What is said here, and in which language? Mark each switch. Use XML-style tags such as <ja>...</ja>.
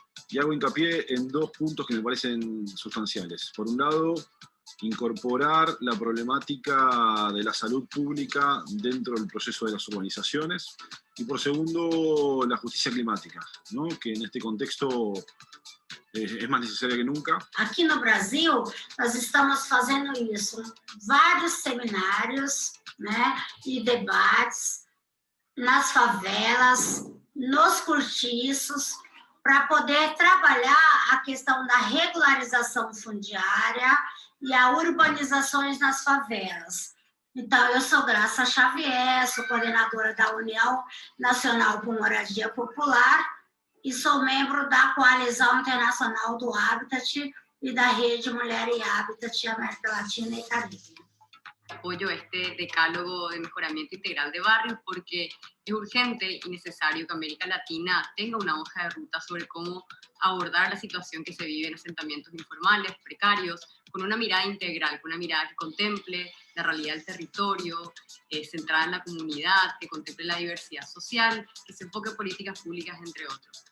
<es>Y hago hincapié en dos puntos que me parecen sustanciales. Por un lado, incorporar la problemática de la salud pública dentro del proceso de las urbanizaciones. Y por segundo, la justicia climática, ¿no?, que en este contexto es más necesaria que nunca.</es> <pt>Aqui no Brasil, nós estamos fazendo isso, vários seminários, né, e debates nas favelas, nos cortiços, para poder trabalhar a questão da regularização fundiária e a urbanizações nas favelas. Então, eu sou Graça Xavier, sou coordenadora da União Nacional por Moradia Popular e sou membro da Coalizão Internacional do Habitat e da Rede Mulher e Habitat América Latina y Caribe.</pt> <es>Apoyo este decálogo de mejoramiento integral de barrios porque es urgente y necesario que América Latina tenga una hoja de ruta sobre cómo abordar la situación que se vive en asentamientos informales, precarios, con una mirada integral, con una mirada que contemple la realidad del territorio, centrada en la comunidad, que contemple la diversidad social, que se enfoque en políticas públicas, entre otros.</es>